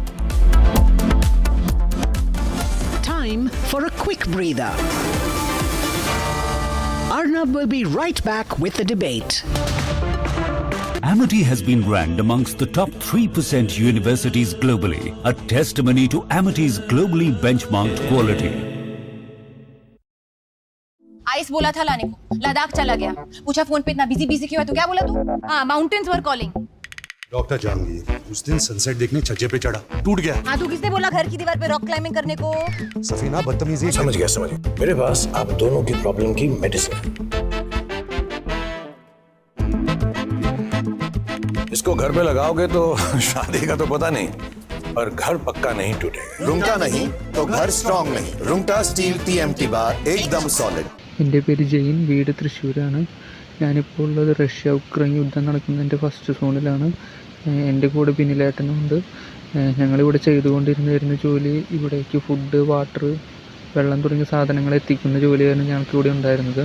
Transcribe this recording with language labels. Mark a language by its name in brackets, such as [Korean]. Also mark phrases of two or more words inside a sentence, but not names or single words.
[English] Time for a quick breather. Arnab will be right back with the debate. Amity has been ranked amongst the top 3% universities globally, a testimony to Amity's globally benchmarked quality. [Hindi] आइस बोला था लाने को, लद्दाख चला गया, पूछा फोन पे इतना बिजी क्यों है, तो क्या बोला तू? [English] हाँ, mountains were calling. [Hindi] डॉक्टर जहांगीर उस दिन सनसेट देखने छज्जे पे चढ़ा, टूट गया। हाँ, तू किसने बोला घर की दीवार पे [English] rock climbing [Hindi] करने को? सफीना बदतमीजी। समझ गया। मेरे पास आप दोनों की प्रॉब्लम की मेडिसिन है। इसको घर पे लगाओगे तो शादी का तो पता नहीं, पर घर पक्का नहीं टूटेगा। रुंगटा नहीं तो घर स्ट्रॉन्ग नहीं। रुंगटा स्टील TMT बार [English] ekdam solid. [Malayalam] എൻ്റെ പേര് ജെയിൻ, വീട് തൃശ്ശൂരാണ്. ഞാനിപ്പോൾ ഉള്ളത് റഷ്യ-ഉക്രൈൻ യുദ്ധം നടക്കുന്നതിൻ്റെ ഫസ്റ്റ് സോണിലാണ്. എൻ്റെ കൂടെ പിന്നിലേട്ടനുണ്ട്. ഞങ്ങളിവിടെ ചെയ്തുകൊണ്ടിരുന്ന ജോലി ഇവിടേക്ക് [English] food, water, [Malayalam] വെള്ളം തുടങ്ങിയ സാധനങ്ങൾ എത്തിക്കുന്ന ജോലിയായിരുന്നു ഞങ്ങൾക്കിവിടെ ഉണ്ടായിരുന്നത്.